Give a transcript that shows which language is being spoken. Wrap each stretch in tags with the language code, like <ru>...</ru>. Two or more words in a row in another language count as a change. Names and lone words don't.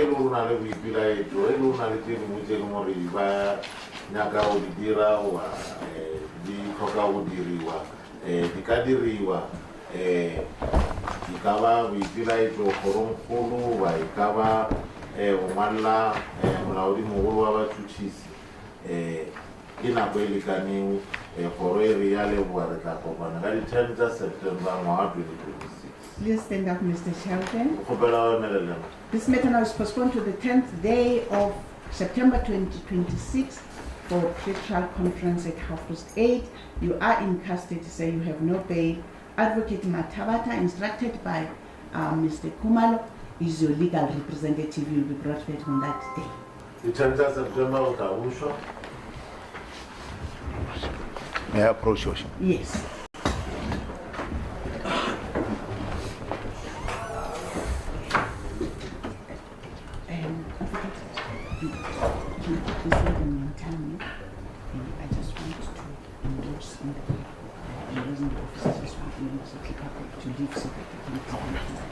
<nso>le go na le boipelaetso e le go na le tse dingwe tse leng gore ba nyaka go di dira goba di tlhoka go diriwa di ka diriwa e ka ba boipelaetso kgorongkgolo ba e ka ba go ngwalela molaodimogolo wa batšhotšhisi ke nako e lekaneng kgoro e re ya leboa re tla kopana ka di 10 tsa September ngwaga 2026.</nso> <en>Please stand up, Mr. Chauke.</en> <nso>Kgopela wa emelela.</nso> <en>This matter now is postponed to the 10th day of September 2026 for pre-trial conference at 8:30. You are in custody, so you have no bail. Advocate Matabata, instructed by Mr. Kumalo, is your legal representative. You will be brought back on that day. The 10th of September</en> <nso>o tla bušwa.</nso> <en>May I approach you? Yes. I just want to endorse in the reason the officers want me to leave so that they can come.</en>